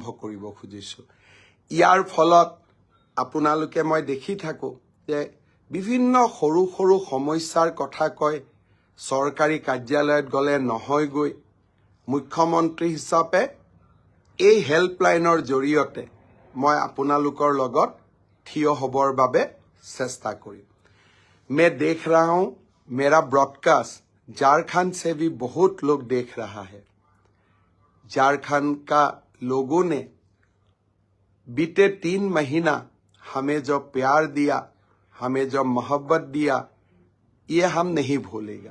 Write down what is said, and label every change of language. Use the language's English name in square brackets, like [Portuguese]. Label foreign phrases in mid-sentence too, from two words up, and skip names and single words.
[Assamese] কৰিব খুজিছো ইয়াৰ ফলত আপোনালোকে মই দেখি থাকো যে বিভিন্ন সৰু সৰু সমস্যাৰ কথা কয় চৰকাৰী কাৰ্যালয়ত গলে নহয় গৈ মুখ্যমন্ত্ৰী হিচাপে এই হেল্পলাইনৰ জৰিয়তে মই আপোনালোকৰ লগত থিয় হ'বৰ বাবে চেষ্টা কৰিম [Hindi] मैं देख रहा हूं मेरा ब्रॉडकास्ट झारखंड से भी बहुत लोग देख रहा है झारखंड का लोगों ने बीते 3 महीना हमें जो प्यार दिया, हमें जो मोहब्बत दिया, ये हम नहीं भूलेगा।